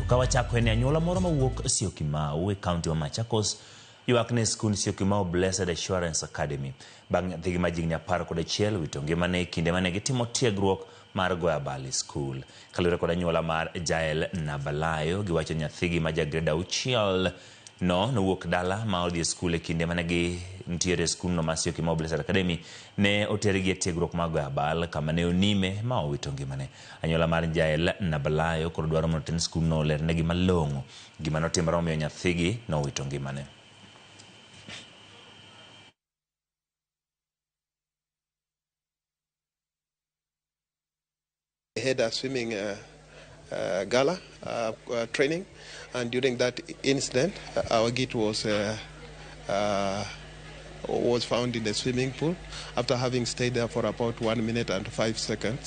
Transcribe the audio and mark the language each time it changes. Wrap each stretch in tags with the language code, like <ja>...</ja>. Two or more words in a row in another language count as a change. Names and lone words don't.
<luo>kawa chako ene anyola moro mawuok Syokimau e county wa Machakos yuakne skul Syokimau Blessed Assurance Academy bang thigi majigni 11 wito ngimane kinde mane gitimo tiegruok mar goya bali skul kalure kod anyola mar Jael Nabalayo giwacho nyathigi ma grade 6 no wuok dala ma odhi skul e kinde mane gi ntiere skul no mar Syokimau Blessed Academy ne oterigi tiegruok mar goya bal kama ne onime ma owito ngimane. Anyola mar Jael Nabalayo kod dwaro mondo ten skul no lerne gi malongo gima notimore omiyo nyathigi no owito ngimane.</luo> <en>I had a swimming gala training, and during that incident, our gate was found in the swimming pool after having stayed there for about 1 minute and 5 seconds.</en>